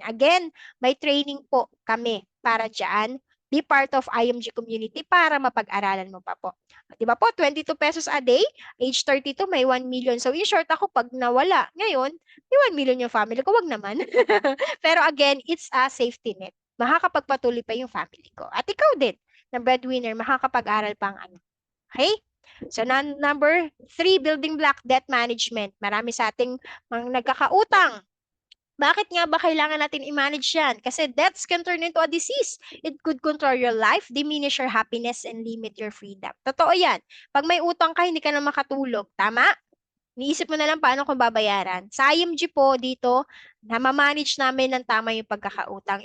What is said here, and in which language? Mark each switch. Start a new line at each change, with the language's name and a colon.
Filipino: Again, may training po kami para dyan.
English: Be part of IMG community
Filipino: para mapag-aralan mo pa po. Di ba po, 22 pesos a day, age 32, may 1 million. So in short ako, pag nawala, ngayon, may 1 million yung family ko, wag naman.
English: Pero again, it's a safety net.
Filipino: Makakapagpatuloy pa yung family ko. At ikaw din, na breadwinner, makakapag-aral pa ang anak. Okay?
English: So, number 3, building block, debt management.
Filipino: Marami sa ating mga nagkakautang. Bakit nga ba kailangan natin i-manage yan?
English: Kasi debts can turn into a disease. It could control your life, diminish your happiness, and limit your freedom.
Filipino: Totoo yan. Pag may utang ka, hindi ka na makatulog. Tama? Niisip mo na lang paano kung babayaran. Sa IMG po dito, namamanage namin ng tama yung pagkakautang.